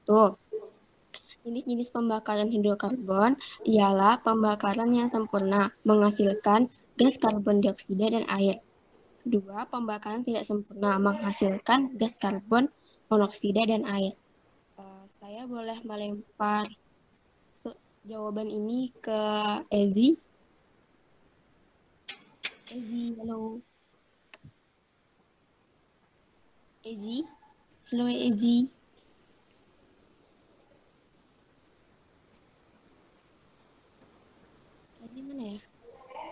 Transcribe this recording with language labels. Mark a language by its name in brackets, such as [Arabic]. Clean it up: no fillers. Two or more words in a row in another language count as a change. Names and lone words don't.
[Malay] Jenis-jenis pembakaran hidrokarbon ialah pembakaran yang sempurna, menghasilkan gas karbon dioksida dan air. Kedua, pembakaran tidak sempurna, menghasilkan gas karbon monoksida dan air. Saya boleh melempar jawaban ini ke Ezi. Ezi, halo. Ezi, halo Ezi. Ezi mana ya?